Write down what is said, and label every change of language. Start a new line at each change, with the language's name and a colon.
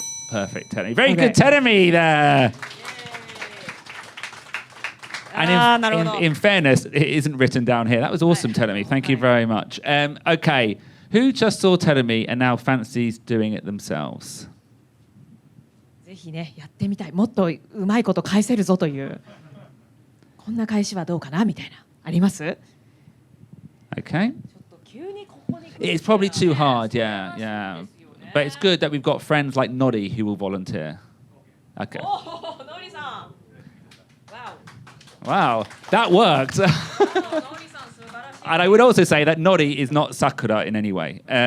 English: Perfect, Terumi. Very Okay. good, Terumi there. And in fairness, it isn't written down here. That was awesome, Terumi. Thank you very much. Okay, who just saw Terumi and now fancies doing it themselves?
Japanese: ぜひね、やってみたい。もっとうまいこと返せるぞという。こんな返しはどうかなみたいな。あります？
English: Okay.
Japanese: ちょっと急にここに来る
English: It's probably too hard, yeah. But it's good that we've got friends like Noddy who will volunteer. Okay.
Japanese: おお、のりさん。
English: Wow, that worked.
Japanese: ノリさん素晴らしい。
English: And I would also say that Noddy is not Sakura in any way.